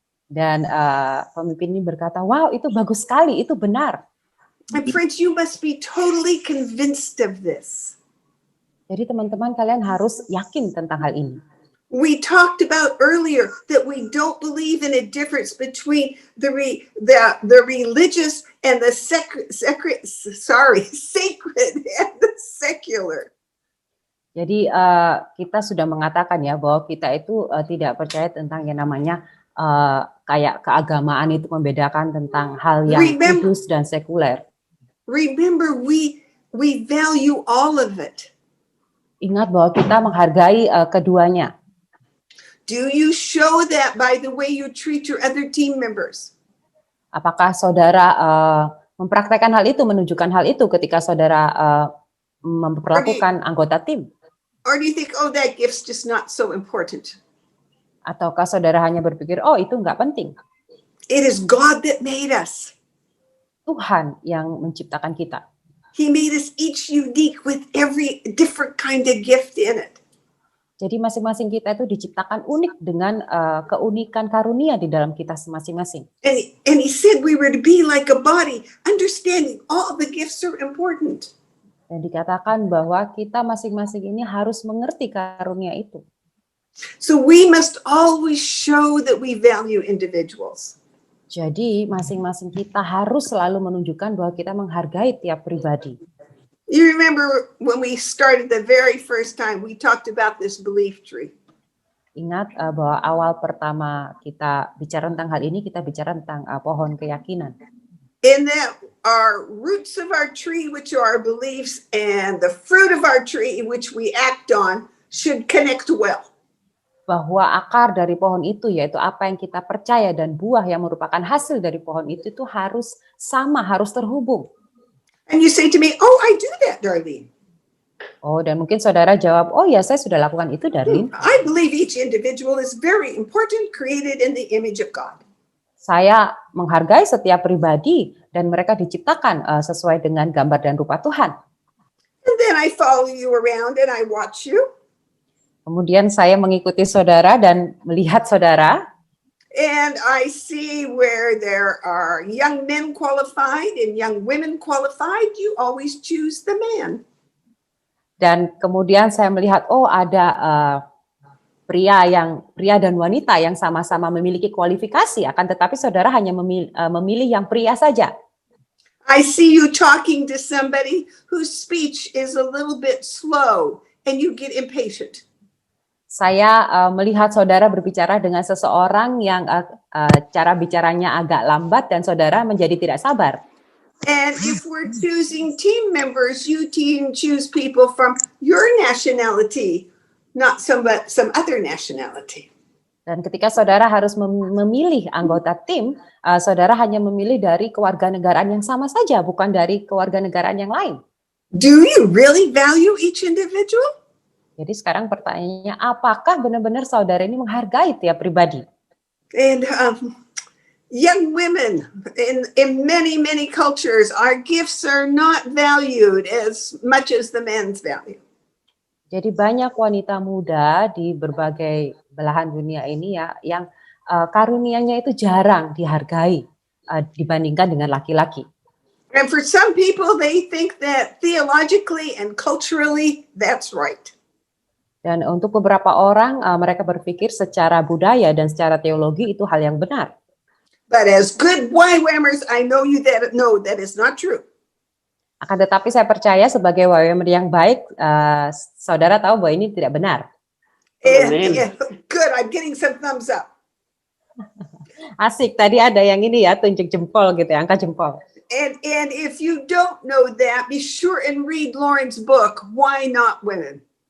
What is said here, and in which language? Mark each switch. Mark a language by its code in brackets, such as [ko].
[id] Dan pemimpin ini berkata, wow itu bagus sekali, itu benar. [en] And friends, you must be totally convinced of this. [id] Jadi teman-teman kalian harus yakin tentang hal ini. [en] We talked about earlier that we don't believe in a difference between the religious and the sacred and the secular. [id] Jadi kita sudah mengatakan ya bahwa kita itu tidak percaya tentang yang namanya kayak keagamaan itu membedakan tentang hal yang kudus dan sekuler. [en] Remember, we value all of it. [id] Ingat bahwa kita menghargai keduanya. [en] Do you show that by the way you treat your other team members? [id] Apakah saudara mempraktekkan hal itu, menunjukkan hal itu ketika saudara memperlakukan anggota tim? [en] Or do you think, oh, that gift's just not so important? [id] Ataukah saudara hanya berpikir, oh itu nggak penting? [en] It is God that made us. [id] Tuhan yang menciptakan kita. [en] He made us each unique with every different kind of gift in it. [id] Jadi masing-masing kita itu diciptakan unik dengan keunikan karunia di dalam kita masing-masing. [en] And he said we were to be like a body, understanding all the gifts are important. [id] Dan dikatakan bahwa kita masing-masing ini harus mengerti karunia itu. [en] So we must always show that we value individuals. [id] Jadi masing-masing kita harus selalu menunjukkan bahwa kita menghargai tiap pribadi. [en] You remember when we started the very first time, we talked about this belief tree. [id] Ingat bahwa awal pertama kita bicara tentang hal ini, kita bicara tentang pohon keyakinan. [en] In that our roots of our tree, which are our beliefs, and the fruit of our tree, which we act on, should connect well. [id] Bahwa akar dari pohon itu, yaitu apa yang kita percaya, dan buah yang merupakan hasil dari pohon itu harus sama, harus terhubung. [en] And you say to me, oh, I do that, Darlene. [id] Oh, dan mungkin saudara jawab, oh ya, saya sudah lakukan itu, Darlene. [en] I believe each individual is very important, created in the image of God. [id] Saya menghargai setiap pribadi dan mereka diciptakan sesuai dengan gambar dan rupa Tuhan. [en] And then I follow you around and I watch you. [id] Kemudian saya mengikuti saudara dan melihat saudara. [en] And I see where there are young men qualified and young women qualified. You always choose the man. [id] Dan kemudian saya melihat, oh ada pria dan wanita yang sama-sama memiliki kualifikasi, akan tetapi saudara hanya memilih yang pria saja. [en] I see you talking to somebody whose speech is a little bit slow and you get impatient. [id] Saya melihat saudara berbicara dengan seseorang yang cara bicaranya agak lambat dan saudara menjadi tidak sabar. [en] And if we're choosing team members, you choose people from your nationality, not some other nationality. [id] Dan ketika saudara harus memilih anggota tim, saudara hanya memilih dari kewarganegaraan yang sama saja, bukan dari kewarganegaraan yang lain. [en] Do you really value each individual? [id] Jadi sekarang pertanyaannya, apakah benar-benar saudara ini menghargai tiap pribadi? [en] And young women in many cultures, our gifts are not valued as much as the men's value. [id] Jadi banyak wanita muda di berbagai belahan dunia ini ya yang karunianya itu jarang dihargai dibandingkan dengan laki-laki. [en] And for some people, they think that theologically and culturally, that's right. [id] Dan untuk beberapa orang, mereka berpikir secara budaya dan secara teologi itu hal yang benar. [en] But as good YWAMers, I know that is not true. [id] Akan tetapi saya percaya sebagai YWAMer yang baik, saudara tahu bahwa ini tidak benar. [en] Yeah, good, I'm getting some thumbs up. [id] Asik, tadi ada yang ini ya, tunjuk jempol gitu ya, angkat jempol. [en] And if you don't know that, be sure and read Lauren's book, Why Not Women?